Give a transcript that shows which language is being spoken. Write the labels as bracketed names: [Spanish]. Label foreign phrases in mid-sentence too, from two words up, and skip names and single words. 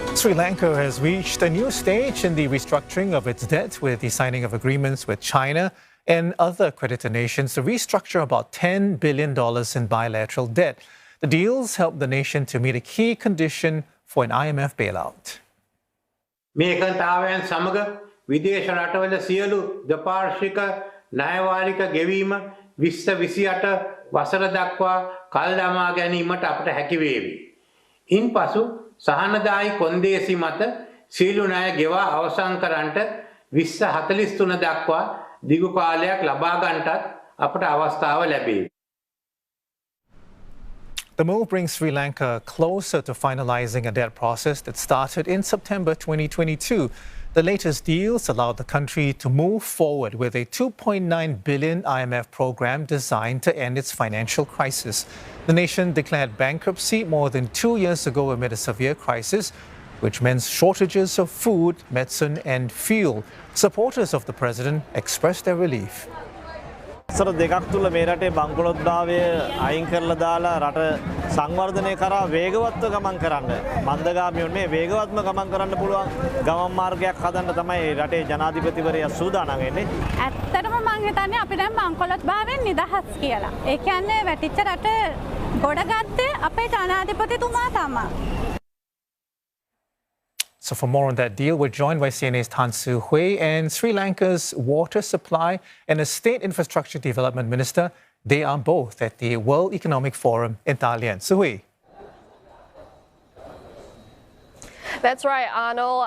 [English] Sri Lanka has reached a new stage in the restructuring of its debt with the signing of agreements with China and other creditor nations to restructure about $10 billion in bilateral debt. The deals help the nation to meet a key condition for an IMF bailout. [Sinhala] මේ එකතාවයන් සමග විදේශ රටවල සියලු දෙපාර්ශ්වික ණයවාරික ගෙවීම 2028 වසර දක්වා කල් දමා ගැනීමට අපට හැකි වේවි. ඉන්පසු සහනදායි කොන්දේසි මත සීළු ණය ගෙවා අවසන් කරන්නට 2043 දක්වා දිගු කාලයක් ලබා ගන්නටත් අපට අවස්ථාව ලැබේ. [English] The move brings Sri Lanka closer to finalizing a debt process that started in September 2022. The latest deals allowed the country to move forward with a $2.9 billion IMF program designed to end its financial crisis. The nation declared bankruptcy more than 2 years ago amid a severe crisis, which meant shortages of food, medicine and fuel. Supporters of the president expressed their relief. [Sinhala] සර දෙකක් තුල මේ රටේ බංකොලොත්භාවය අයින් කරලා දාලා රට සංවර්ධනය කරා වේගවත්ව ගමන් කරන්න මන්දගාමී වුනේ වේගවත්ම ගමන් කරන්න පුළුවන් ගමන් මාර්ගයක් හදන්න තමයි රටේ ජනාධිපතිවරයා සූදානම් වෙන්නේ. ඇත්තටම මම හිතන්නේ අපි දැන් බංකොලොත්භාවයෙන් නිදහස් කියලා. ඒ කියන්නේ වැටිච්ච රට ගොඩගත්තේ අපේ ජනාධිපතිතුමා තමයි. [English] So for more on that deal, we're joined by CNA's Tan Soo Hui and Sri Lanka's Water Supply and Estate Infrastructure Development Minister. They are both at the World Economic Forum in Dalian. Soo Hui. That's right, Arnold.